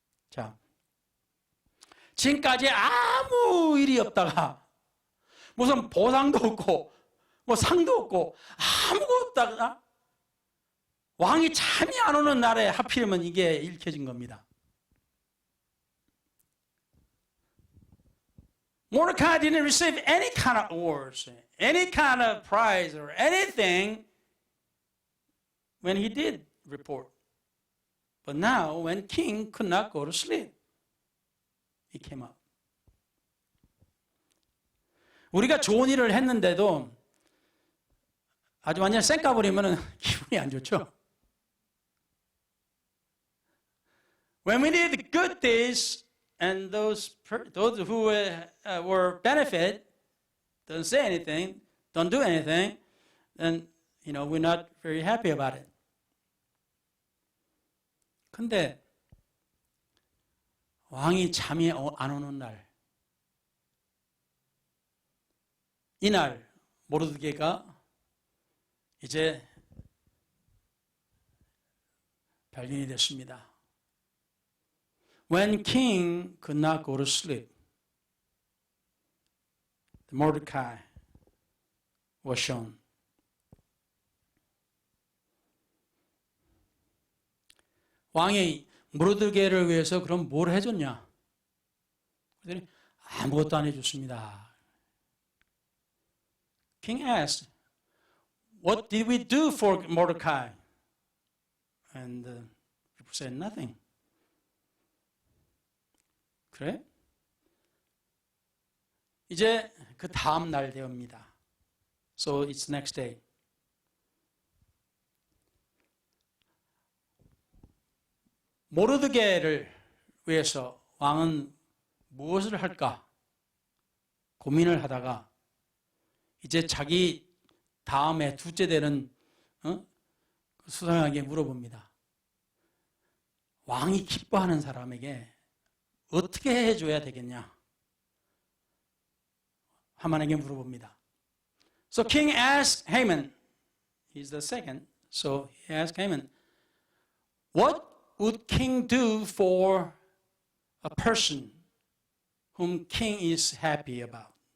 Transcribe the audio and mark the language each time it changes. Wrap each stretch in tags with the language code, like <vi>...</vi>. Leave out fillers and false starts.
<ko>자, 지금까지 아무 일이 없다가 무슨 보상도 없고 뭐 상도 없고 아무것도 없다가 왕이 잠이 안 오는 날에 하필이면 이게 읽혀진 겁니다.</ko> <en>Mordecai didn't receive any kind of awards, any kind of prize or anything when he did report. But now, when king could not go to sleep, he came out.</en> <ko>우리가 좋은 일을 했는데도 아주 완전 쌩까 버리면 기분이 안 좋죠.</ko> <en>When we did good things and those who were benefit don't say anything, don't do anything, then we're not very happy about it.</en> <ko>근데 왕이 잠이 안 오는 날, 이날 모르드게가 이제 발견이 됐습니다.</ko> <en>When king could not go to sleep, Mordecai was shown.</en> <ko>왕이 모르드게를 위해서 그럼 뭘 해줬냐? 그랬더니 아무것도 안 해줬습니다.</ko> <en>King asked, "What did we do for Mordecai?" And people said nothing.</en> <ko>그래? 이제 그 다음 날 되옵니다.</ko> <en>So it's next day.</en> <ko>모르드게를 위해서 왕은 무엇을 할까 고민을 하다가 이제 자기 다음에 둘째 되는 수상에게 물어봅니다. 왕이 기뻐하는 사람에게 어떻게 해줘야 되겠냐? 하만에게 물어봅니다.</ko> <en>So king asked Haman, he's the second, so he asked Haman, what would king do for a person whom king is happy about?</en>